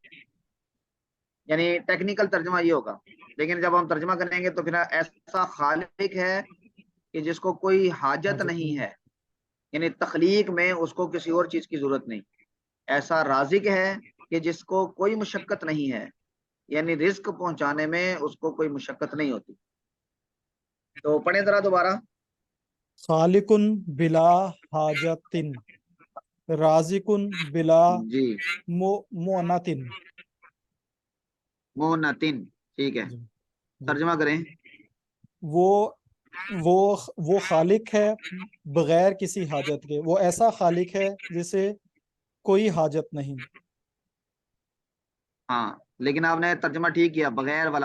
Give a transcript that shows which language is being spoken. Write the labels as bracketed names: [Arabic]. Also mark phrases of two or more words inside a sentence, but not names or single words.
[Urdu] یعنی ٹیکنیکل ترجمہ یہ ہوگا، لیکن جب ہم ترجمہ کریں گے تو پھر ایسا خالق ہے کہ جس کو کوئی حاجت حاجت نہیں ہے، یعنی تخلیق میں اس کو کسی اور چیز کی ضرورت نہیں. ایسا رازق ہے کہ جس کو کوئی مشقت نہیں ہے، یعنی رزق پہنچانے میں اس کو کوئی مشقت نہیں ہوتی. تو پڑھیں ذرا دوبارہ. [Arabic] خالقن بلا حاجتن، رازقن بلا [Urdu] جی، [Arabic] مؤنتن. مونتن، [Urdu] ٹھیک ہے. جی جی ترجمہ کریں. وہ وہ خالق ہے بغیر کسی حاجت کے. وہ ایسا خالق ہے جسے کوئی حاجت نہیں. ہاں، لیکن آپ نے ترجمہ ٹھیک کیا، بغیر والا.